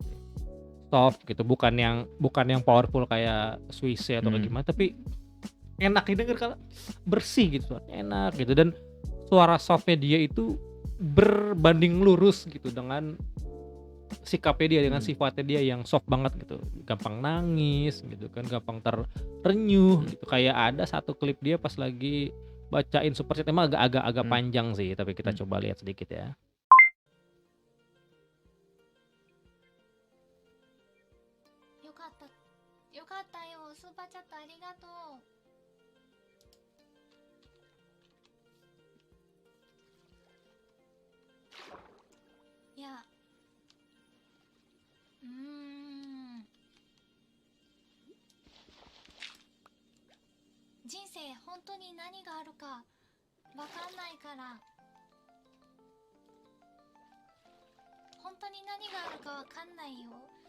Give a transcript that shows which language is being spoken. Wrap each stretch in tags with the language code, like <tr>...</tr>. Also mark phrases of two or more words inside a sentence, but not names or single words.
<id>Soft gitu, bukan yang powerful kayak Suisse atau kayak gimana, tapi enak didengar, kalau bersih gitu, suaranya enak gitu, dan suara softnya dia itu berbanding lurus gitu dengan sikapnya dia, dengan sifatnya dia yang soft banget gitu, gampang nangis gitu kan, gampang terenyuh gitu. Kayak ada satu klip dia pas lagi bacain Super Chat, emang agak panjang sih, tapi kita coba lihat sedikit ya.</id> <ja>Yokatta yo, Super Chat arigatou.</ja> <id>Ya.</id> <ja>人生本当に何があるかわかんないから、本当に何があるかわかんないよ。</ja>